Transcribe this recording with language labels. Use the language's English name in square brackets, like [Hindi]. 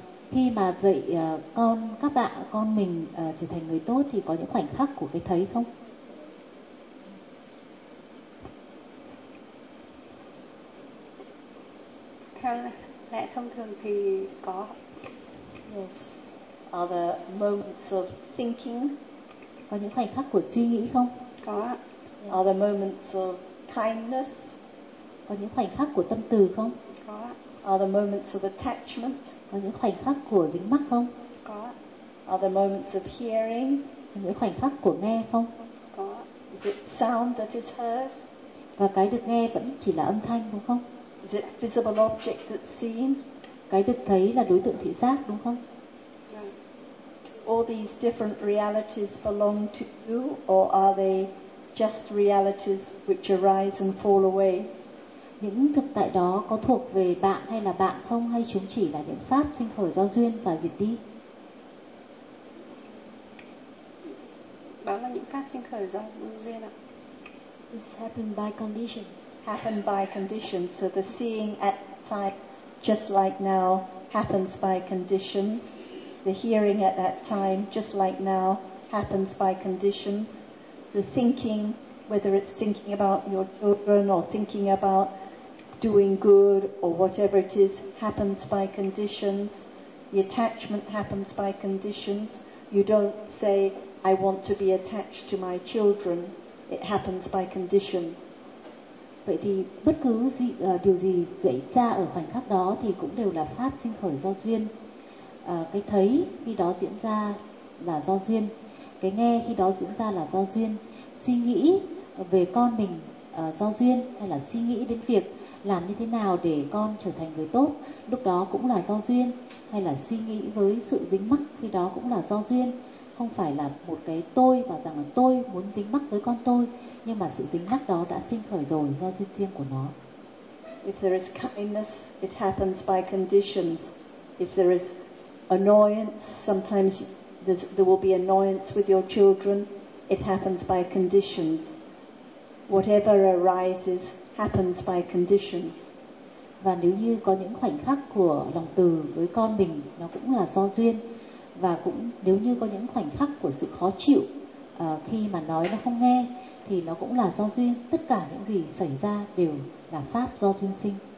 [Vietnamese] Khi mà dạy con, các bạn, con mình trở thành người tốt thì có những khoảnh khắc của cái thấy không? Thường lẽ thông thường thì có. [English] Yes. Are there moments of thinking? [Vietnamese] Có những khoảnh khắc của suy nghĩ không? Có. [English] Yes. Are there moments of kindness? [Vietnamese] Có những khoảnh khắc của tâm từ không? Có. [English] Are there moments of attachment? [Vietnamese] Có những khoảnh khắc của dính mắc không? Có. [English] Are there moments of hearing? [Vietnamese] Có những khoảnh khắc của nghe không? Có. [English] Is it sound that is heard? [Vietnamese] Và cái được nghe vẫn chỉ là âm thanh đúng không? [English] Is it visible object that's seen? [Vietnamese] Cái được thấy là đối tượng thị giác đúng không? [English] Yeah. All these different realities belong to you or are they just realities which arise and fall away? [Vietnamese] Những thực tại đó có thuộc về bạn hay là bạn không, hay chúng chỉ là những pháp sinh khởi do duyên và diệt đi? Đó là những pháp sinh khởi do duyên ạ. [English] It's happened by condition. Happened by condition. So the seeing at time, just like now, happens by conditions. The hearing at that time, just like now, happens by conditions. The thinking, whether it's thinking about your children or thinking about doing good or whatever it is, happens by conditions. The attachment happens by conditions. You don't say, I want to be attached to my children. It happens by conditions. [Vietnamese] Vậy thì bất cứ gì, điều gì xảy ra ở khoảnh khắc đó thì cũng đều là pháp sinh khởi do duyên. Cái thấy khi đó diễn ra là do duyên. Cái nghe khi đó diễn ra là do duyên. Suy nghĩ về con mình do duyên, hay là suy nghĩ đến việc làm như thế nào để con trở thành người tốt, lúc đó cũng là do duyên. Hay là suy nghĩ với sự dính mắc, khi đó cũng là do duyên. Không phải là một cái tôi và rằng là tôi muốn dính mắc với con tôi, nhưng mà sự dính mắc đó đã sinh khởi rồi do duyên riêng của nó. [English] If there is kindness, it happens by conditions. If there is annoyance, sometimes there will be annoyance with your children. It happens by conditions. Whatever arises happens by conditions. [Vietnamese] Và nếu như có những khoảnh khắc của lòng từ với con mình, nó cũng là do duyên. Và cũng nếu như có những khoảnh khắc của sự khó chịu khi mà nói nó không nghe, thì nó cũng là do duyên. Tất cả những gì xảy ra đều là pháp do duyên sinh.